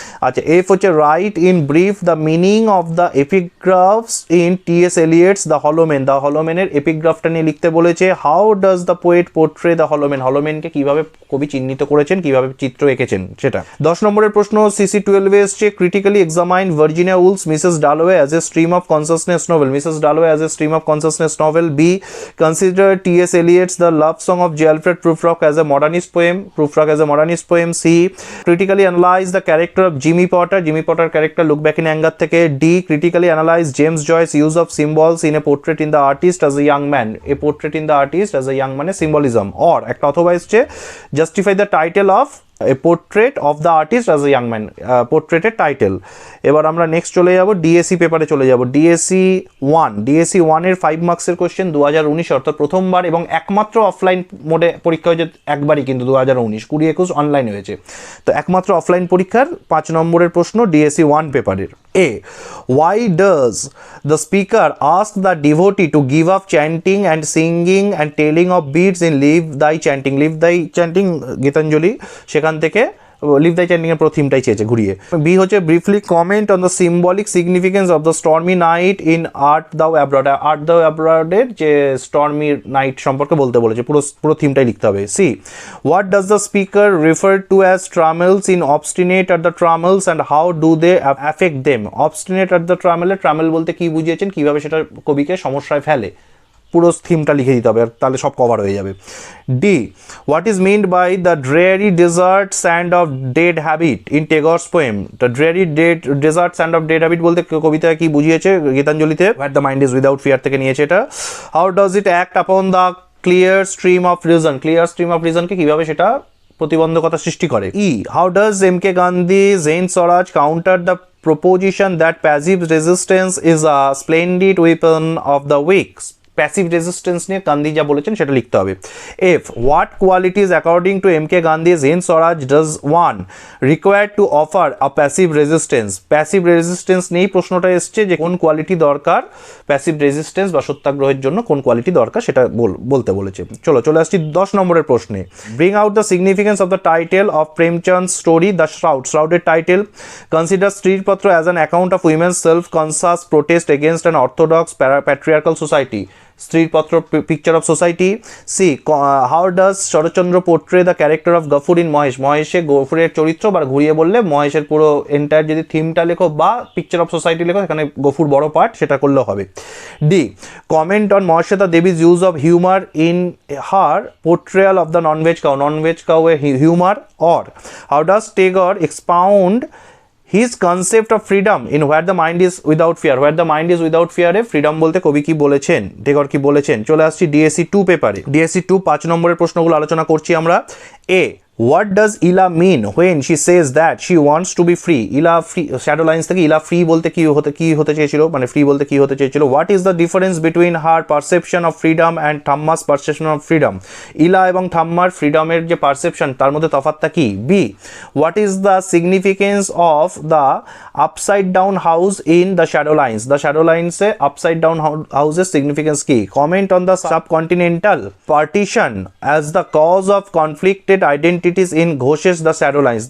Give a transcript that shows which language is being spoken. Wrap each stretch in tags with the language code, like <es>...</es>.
<en>আচ্ছা, এফ হচ্ছে write in brief the meaning of the epigraphs in T.S.</en> <bn>এলিয়টস the হলোমেন, the হলোমেনের এপিগ্রাফটা নিয়ে লিখতে বলেছে।</bn> <en>how does the poet portray the hollow men,</en> <bn>হলোমেনকে কিভাবে কবি চিহ্নিত করেছেন, কিভাবে চিত্র এঁকেছেন সেটা। 10 নম্বরের প্রশ্ন CC</bn> <en>12</en> <bn>এসছে</bn> <en>critically examine Virginia Woolf's Mrs. Dalloway as a stream of consciousness novel. Mrs. Dalloway as a stream of consciousness novel. B. Consider T.S. Eliot's The Love Song of J. Alfred Prufrock as a modernist poem. Prufrock as a modernist poem. C. Critically analyze the character of Jimmy Potter. Jimmy Potter character Look Back in Anger থেকে. D. Critically analyze James Joyce's use of symbols in A Portrait in the Artist as a Young Man. A Portrait in the Artist as a Young Man, symbolism. Or</en> <bn>একটা অথবা এসছে</bn> <en>Justify the title of A Portrait of the Artist as a Young Man.</en> <bn>পোর্ট্রেটের title. এবার আমরা next চলে যাব DSC পেপারে চলে যাব। ডিএসসি 1 এর 5 মার্কসের কোশ্চেন 2019 অর্থাৎ প্রথমবার এবং একমাত্র অফলাইন মোডে পরীক্ষা হয়েছে একবারই, কিন্তু 2019 2021 অনলাইন হয়েছে। তো একমাত্র অফলাইন পরীক্ষার 5 নম্বরের প্রশ্ন ডিএসসি 1 পেপারের।</bn> <en>A. Why does the speaker ask the devotee to give up chanting and singing and telling of beads in Leave Thy Chanting?</en> <bn>Leave Thy Chanting Gitanjali, সেখান থেকে লিভ দ্য চ্যান্টিং এর পুরো থিমটাই চেয়েছে ঘুরিয়ে।</bn> <en>B হচ্ছে briefly comment on the symbolic significance of the stormy night in art thou abroad.</en> <bn>Art দাও অ্যাব্রডের যে স্টর্মি নাইট সম্পর্কে বলতে বলেছে, পুরো থিমটাই লিখতে হবে। C.</bn> <en>What does the speaker refer to as trammels in obstinate at the trammels and how do they affect them?</en> <bn>Obstinate at the ট্রামেলে Tramell বলতে কি বুঝিয়েছেন, কিভাবে সেটা কবিকে সমস্যায় ফেলে, পুরো থিমটা লিখে দিতে হবে, তাহলে সব কভার হয়ে যাবে। D.</bn> <en>What is meant by the dreary desert sand of dead habit in Tagore's poem? The dreary desert sand of dead habit</en> <bn>বলতে কবিতায় কি বুঝিয়েছে গীতাঞ্জলিতে?</bn> <en>what the mind is without fear</en> <bn>থেকে নিয়েছে এটা।</bn> <en>How does it act upon the clear stream of reason?</en> <bn>Clear stream of রিজনকে কিভাবে সেটা প্রতিবন্ধকতা সৃষ্টি করে।</bn> <en>E. How does M K Gandhi জেন Swaraj counter the proposition that passive resistance is a splendid weapon of the weak?</en> <bn>Passive resistance নিয়ে গান্ধী যা বলেছেন সেটা লিখতে হবে। F.</bn> <en>What qualities according to M K Gandhi জেন Swaraj does one required to offer a passive resistance?</en> <bn>Passive resistance নিয়েই প্রশ্নটা এসছে যে কোন কোয়ালিটি দরকার প্যাসিভ রেজিস্ট্যান্স বা সত্যাগ্রহের জন্য, কোন কোয়ালিটি দরকার সেটা বলতে বলেছে। চলে আসছি 10 নম্বরের প্রশ্নে।</bn> <en>Bring out the significance of the title of Premchand story the shroud. শ্রাউডের title consider Stripatra as an account of women's self conscious protest against an orthodox patriarchal society. Stripatra picture of society. C. How does Saratchandra portray the character of Gafur in Mahesh?</en> <bn>মহেশে গফুরের চরিত্র, বা ঘুরিয়ে বললে মহেশের পুরো entire যদি থিমটা লেখো বা picture of society লেখো, সেখানে গফুর বড় পার্ট, সেটা করলেও হবে। D.</bn> <en>Comment on Mahasweta Devi's use of humour in her portrayal of the nonveg cow. Nonveg cow এ humour. Or how does Tagore expound his concept of freedom in Where the Mind is Without Fear?</en> <bn>Where the Mind is Without Fear A freedom বলতে কবি কি বলেছেন, টেগর কি বলেছেন? চলে আসছি DSC 2 পেপারে। DSC 2 5 নম্বরের প্রশ্নগুলো আলোচনা করছি আমরা।</bn> <en>A. What does Ila mean when she says that she wants to be free?</en> <bn>Ila free, shadow lines থেকে Ila free বলতে কি হতে চেয়েছিল, মানে ফ্রি বলতে কি হতে চেয়েছিল?</bn> <en>What is the difference between her perception of freedom and Thamma's perception of freedom?</en> <bn>Ila এবং থাম্মার ফ্রিডমের যে পারসেপশন তার মধ্যে তফাৎটা কি?</bn> <en>B. What is the significance of the upside down house in the shadow lines? The shadow lines এ upside down house's significance কি? Comment on the subcontinental partition as the cause of conflicted identity in Ghosh's the shadow lines.</en>